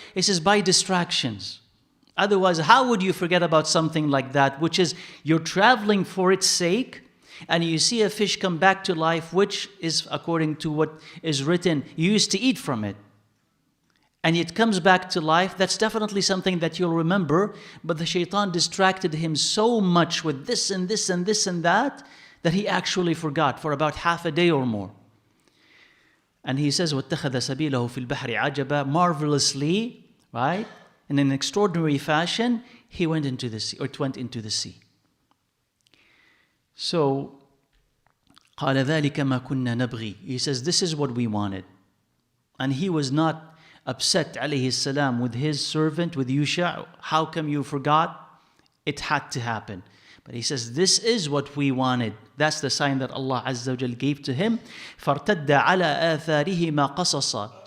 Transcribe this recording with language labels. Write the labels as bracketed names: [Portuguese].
[English] It says, by distractions. Otherwise, how would you forget about something like that, which is you're traveling for its sake, and you see a fish come back to life, which is according to what is written, you used to eat from it. And it comes back to life. That's definitely something that you'll remember. But the shaitan distracted him so much with this and this and this and that he actually forgot for about half a day or more. And he says, [Arabic] وَاتَّخَذَ سَبِيلَهُ فِي الْبَحْرِ عَجَبًا. [English] Marvelously, right? In an extraordinary fashion, he went into the sea, or it went into the sea. [Arabic] So, قَالَ ذَلِكَ مَا كُنَّا نَبْغِي. [English] He says, this is what we wanted. And he was not upset alayhi salam with his servant, with Yusha. How come you forgot? It had to happen. But he says, this is what we wanted. That's the sign that Allah Azza wa Jal gave to him. [Arabic] فَارْتَدَّ عَلَىٰ آثَارِهِمَا قَصَصًا.